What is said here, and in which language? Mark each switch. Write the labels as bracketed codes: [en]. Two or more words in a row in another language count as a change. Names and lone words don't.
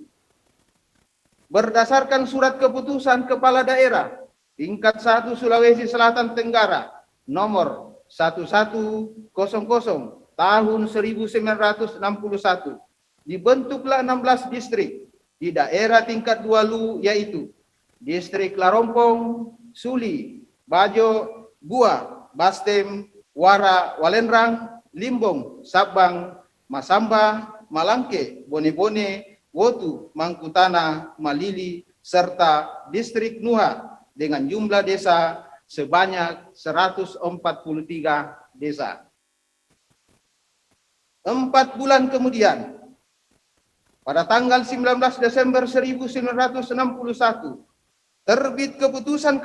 [id] Berdasarkan surat keputusan Kepala Daerah tingkat 1 Sulawesi Selatan Tenggara nomor 1100 tahun 1961, dibentuklah 16 distrik di daerah tingkat 2 Luwu, yaitu Distrik Larompong, Suli, Bajo, Bua, Bastem, Wara, Walendrang, Limbong, Sabang, Masamba, Malangke, Bone-Bone, Wotu, Mangkutana, Malili, serta Distrik Nuha dengan jumlah desa sebanyak 143 desa. 4 bulan kemudian, pada tanggal 19 Desember 1961, terbit keputusan